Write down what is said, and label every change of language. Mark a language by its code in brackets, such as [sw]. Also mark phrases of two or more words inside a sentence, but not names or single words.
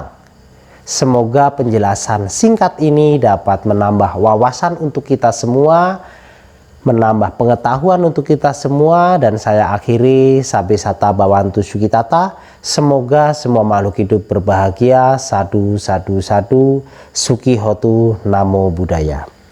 [id] Semoga penjelasan singkat ini dapat menambah wawasan untuk kita semua, menambah pengetahuan untuk kita semua. Dan saya akhiri, [pi] Sabe Sata Bhavantu Sukhitata. [id] Semoga semua makhluk hidup berbahagia. [pi] Sadu, sadu, sadu. Suki Hotu. Namo Buddhaya.